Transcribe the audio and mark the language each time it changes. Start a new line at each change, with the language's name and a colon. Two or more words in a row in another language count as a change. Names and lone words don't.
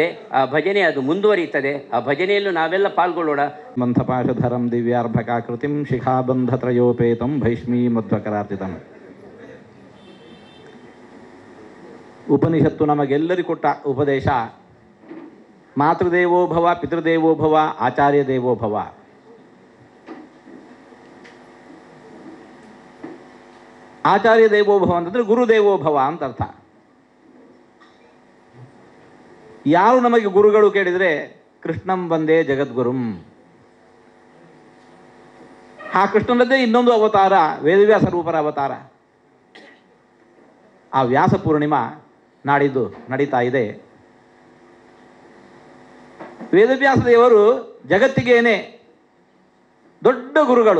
Kannada: ಆ ಭಜನೆ ಅದು ಮುಂದುವರಿಯುತ್ತದೆ. ಆ ಭಜನೆಯಲ್ಲೂ ನಾವೆಲ್ಲ ಪಾಲ್ಗೊಳ್ಳೋಣ.
Sanskrit: ಮಂಥಪಾಶಧರಂ ದಿವ್ಯಾರ್ಭಕಾಕೃತಿಂ ಶಿಖಾಬಂಧತ್ರಯೋಪೇತಂ ಭೈಷ್ಮೀ ಮಧ್ವಕರಾರ್ಜಿತಂ.
Kannada: ಉಪನಿಷತ್ತು ನಮಗೆಲ್ಲರಿಗೂ ಕೊಟ್ಟ ಉಪದೇಶ
Sanskrit: ಮಾತೃದೇವೋ ಭವ, ಪಿತೃದೇವೋ ಭವ, ಆಚಾರ್ಯ ದೇವೋ ಭವ. ಆಚಾರ್ಯ ದೇವೋ ಭವ
Kannada: ಅಂತಂದರೆ
Sanskrit: ಗುರುದೇವೋ ಭವ
Kannada: ಅಂತ ಅರ್ಥ. ಯಾರು ನಮಗೆ ಗುರುಗಳು ಕೇಳಿದರೆ
Sanskrit: ಕೃಷ್ಣಂ ವಂದೇ ಜಗದ್ಗುರುಂ.
Kannada: ಆ ಕೃಷ್ಣನದ್ದೇ ಇನ್ನೊಂದು ಅವತಾರ ವೇದವ್ಯಾಸ ರೂಪರ ಅವತಾರ. ಆ ವ್ಯಾಸ ಪೂರ್ಣಿಮಾ ನಾಡಿದ್ದು ನಡೀತಾ ಇದೆ. ವೇದವ್ಯಾಸ ದೇವರು ಜಗತ್ತಿಗೇನೆ ದೊಡ್ಡ ಗುರುಗಳು.